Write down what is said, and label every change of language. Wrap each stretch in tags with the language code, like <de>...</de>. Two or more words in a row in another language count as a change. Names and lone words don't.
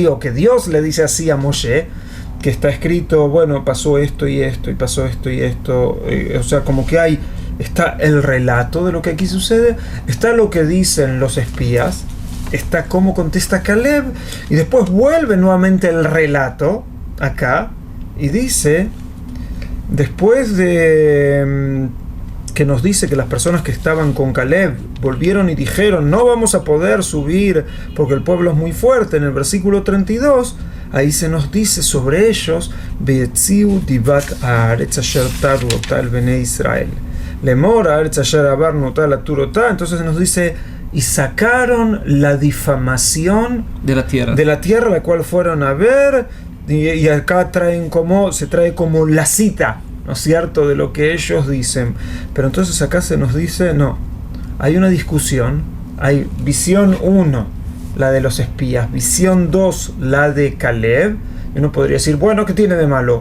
<es>O que Dios le dice así a Moshe, que está escrito, bueno, pasó esto y esto, y pasó esto y esto, o sea, como que está el relato de lo que aquí sucede, está lo que dicen los espías, está cómo contesta Caleb, y después vuelve nuevamente el relato, acá, y dice, después de que nos dice que las personas que estaban con Caleb volvieron y dijeron, no vamos a poder subir porque el pueblo es muy fuerte, en el versículo 32, ahí se nos dice sobre ellos,</es> <he>ויציאו דבת הארץ אשר תרו אתה אל בני ישראל לאמר הארץ אשר עברנו אתה לתור אתה.</he> <es>Entonces nos dice, y sacaron la difamación de la tierra la cual fueron a ver, y acá se trae como la cita, ¿no es cierto?, de lo que ellos dicen. Pero entonces acá se nos dice, no, hay una discusión, hay visión 1, la de los espías, visión 2, la de Caleb, y uno podría decir, bueno, ¿qué tiene de malo?</es>